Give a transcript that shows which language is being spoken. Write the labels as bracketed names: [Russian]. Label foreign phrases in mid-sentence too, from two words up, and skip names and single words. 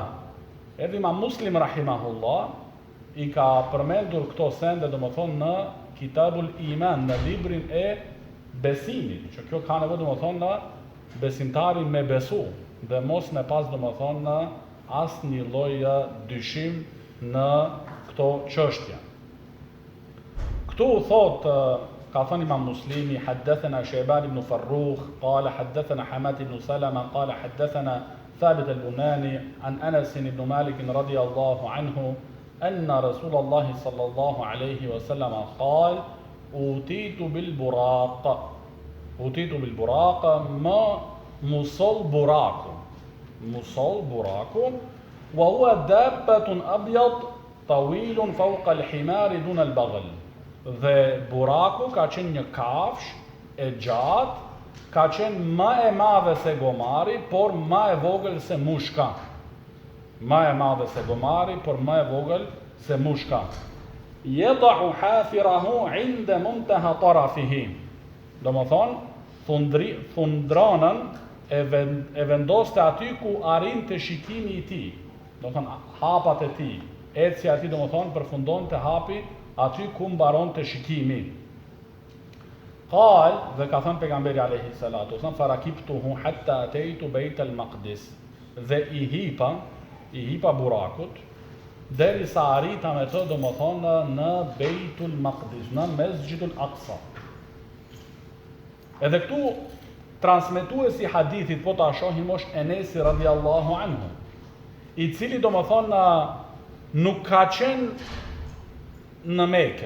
[Albanian] Edhe Imam Muslim rahimahullah i ka përmendur këto sende domethënë në Kitabul Iman, në librin e besimit, që kjo ka nevojë domethënë në besimtarin me besu dhe mos me pas domethënë në asnjë lloj dyshim në këto çështje. Këtu thot ka thënë Imam Muslimi, [Arabic] حدثنا شيبان بن فروخ قال حدثنا حماد بن سلمة قال حدثنا ثابت البناني عن أنس بن مالك رضي الله عنه أن رسول الله صلى الله عليه وسلم قال أوتيت بالبراق ما مصل براق وهو دابة أبيض طويل فوق الحمار دون البغل. [Albanian] Dhe buraku ka qenë një kafsh e gjatë, ka qenë më e madhe se gomari, por më e vogël se mushka. [Arabic] يضع حافره عند منتهى طرفه. [Albanian] Domethënë, thundranën e vendoste aty ku arrinte shikimi i tij. Domethënë, hapat e tij, ecja e tij domethënë përfundonte hapi aty ku mbaronte shikimi. [Arabic] Qal, [Albanian] dhe ka thënë pejgamberi [Arabic] عليه الصلاة والسلام فركبته حتى أتيت بيت المقدس. [Albanian] Dhe i hipa burakut derisa arrita me të domethënë në Beitul Maqdis, në Mesxhidul Aqsa. Edhe këtu transmetuesi i hadithit, po ta shohim, është Enesi radhiyallahu anhu, i cili domethënë nuk ka qenë në Mekë.